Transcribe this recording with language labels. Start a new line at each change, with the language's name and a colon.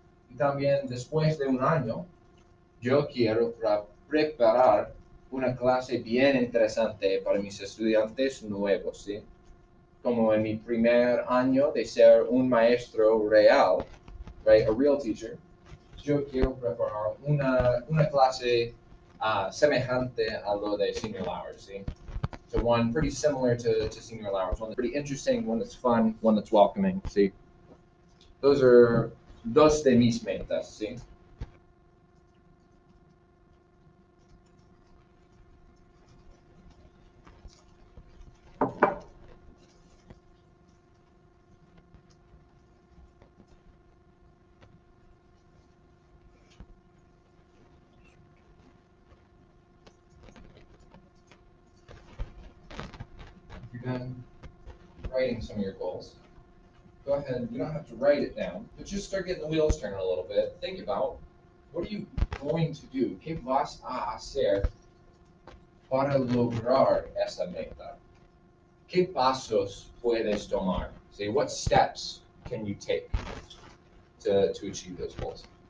Spanish: Y también después de un año, yo quiero preparar una clase bien interesante para mis estudiantes nuevos, ¿sí? Como en mi primer año de ser un maestro real,
English: right, a real teacher,
Spanish: yo quiero preparar una clase semejante a lo de senior hours, ¿sí?
English: So one pretty similar to senior hours, one that's pretty interesting, one that's fun, one that's welcoming, ¿sí? Those are
Spanish: dos de mis metas, ¿sí?
English: If you're done writing some of your goals, go ahead, you don't have to write it down, but just start getting the wheels turning a little bit. Think about, what are you going to do?
Spanish: ¿Qué vas a hacer para lograr esa meta? ¿Qué pasos puedes tomar?
English: See, what steps can you take to achieve those goals?